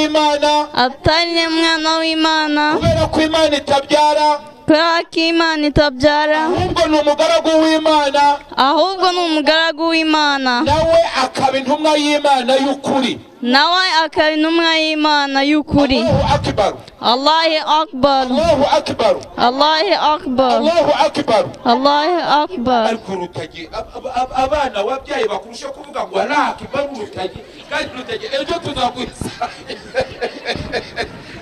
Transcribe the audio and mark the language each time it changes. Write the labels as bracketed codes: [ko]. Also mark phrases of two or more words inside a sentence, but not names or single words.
[rw] w'Imana kubera ko Imana itabyara ahubwo ni umugaragu w'Imana nawe akaba intumwa y'Imana y'ukuri [ar] الله أكبر [rw] abana wabyaye bakurusha kuvuga ngo [ar] الله أكبر [rw] urutagi kandi urutagi ejo tuzagwisa